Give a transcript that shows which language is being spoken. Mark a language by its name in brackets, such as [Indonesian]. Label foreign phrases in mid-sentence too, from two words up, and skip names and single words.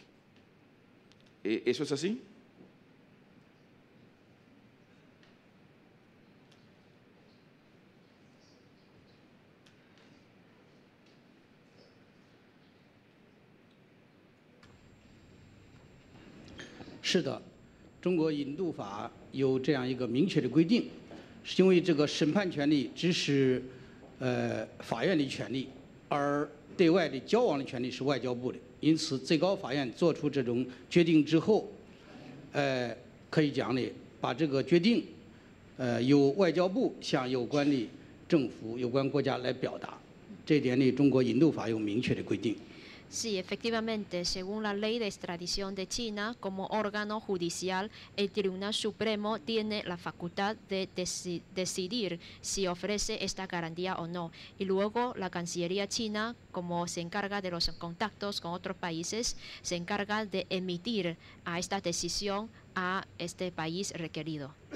[Spanish] ¿Eso es así? [Chinese] Sí 的，中国引渡法有这样一个明确的规定，是因为这个审判权利只是法院的权利，而对外的交往的权利是外交部的。因此，最高法院作出这种决定之后，可以讲呢，把这个决定由外交部向有关的政府、有关国家来表达。这一点呢，中国引渡法有明确的规定。 [Spanish] Sí, efectivamente, según la ley de extradición de China, como órgano judicial, el Tribunal Supremo tiene la facultad de decidir si ofrece esta garantía o no. Y luego la Cancillería china, como se encarga de los contactos con otros países, se encarga de emitir a esta decisión a este país requerido.